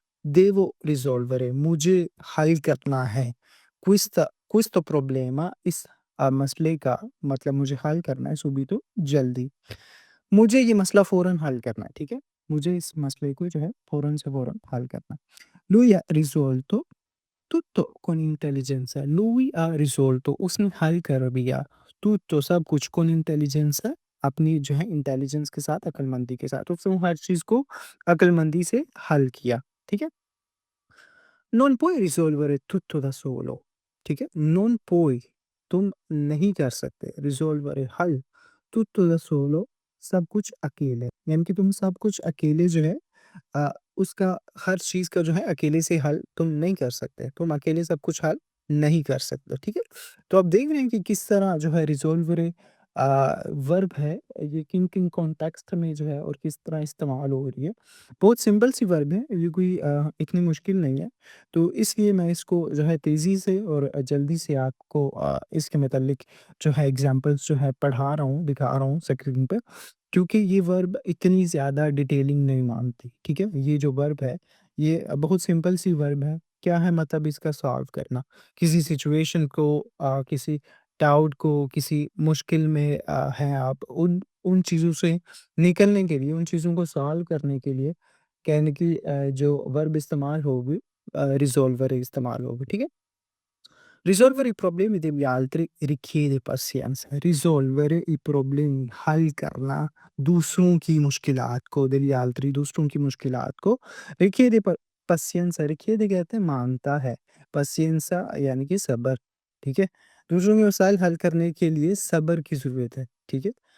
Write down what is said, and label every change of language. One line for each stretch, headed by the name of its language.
Italian: देवो रिज़ॉल्वरे
Hindi: मुझे हल करना है।
Italian: questo problema
Hindi: इस मसले का मतलब मुझे हल करना है
Italian: subito
Hindi: जल्दी। मुझे ये मसला फ़ौरन हल करना है, ठीक है? मुझे इस मसले को जो है फ़ौरन से फ़ौरन हल करना है।
Italian: Lui ha risolto tutto con intelligenza। Lui ha risolto
Hindi: उसने हल कर दिया
Italian: tutto
Hindi: सब कुछ
Italian: con intelligenza
Hindi: अपनी जो है इंटेलिजेंस के साथ, अक्लमंदी के साथ। उसने हर चीज़ को अक्लमंदी से हल किया, ठीक है?
Italian: Non puoi risolvere tutto da solo,
Hindi: ठीक है?
Italian: Non puoi
Hindi: तुम नहीं कर सकते
Italian: risolvere
Hindi: हल
Italian: tutto da solo
Hindi: सब कुछ अकेले, यानी कि तुम सब कुछ अकेले जो है उसका हर चीज़ का जो है अकेले से हल तुम नहीं कर सकते। तुम अकेले सब कुछ हल नहीं कर सकते, ठीक है? तो आप देख रहे हैं कि किस तरह जो है रिज़ॉल्वरे वर्ब है, ये किन-किन कॉन्टेक्स्ट में जो है और किस तरह इस्तेमाल हो रही है। बहुत सिंपल सी वर्ब है, ये कोई इतनी मुश्किल नहीं है। तो इसलिए मैं इसको जो है तेज़ी से और जल्दी से आपको इसके मतलब जो है एग्ज़ाम्पल्स जो है पढ़ा रहा हूँ, दिखा रहा हूँ स्क्रीन पे, क्योंकि ये वर्ब इतनी ज़्यादा डिटेलिंग नहीं माँगती, ठीक है? ये जो वर्ब है, ये बहुत सिंपल सी वर्ब है। क्या है मतलब इसका सॉल्व करना, किसी सिचुएशन को किसी डाउट को, किसी मुश्किल में हैं आप, उन उन चीज़ों से निकलने के लिए, उन चीज़ों को सॉल्व करने के लिए कहने की जो वर्ब इस्तेमाल होगी रिज़ॉल्वर इस्तेमाल होगी, ठीक है?
Italian: Risolvere i problemi degli altri richiede pazienza। रिज़ॉल्वर i problemi
Hindi: हल करना दूसरों की मुश्किलात को
Italian: दegli altri
Hindi: दूसरों की मुश्किलात को
Italian: richiede pazienza richiede
Hindi: कहते हैं माँगता है,
Italian: pazienza
Hindi: यानी कि सब्र, ठीक है? दूसरों के मसाइल हल करने के लिए सब्र की ज़रूरत है, ठीक है?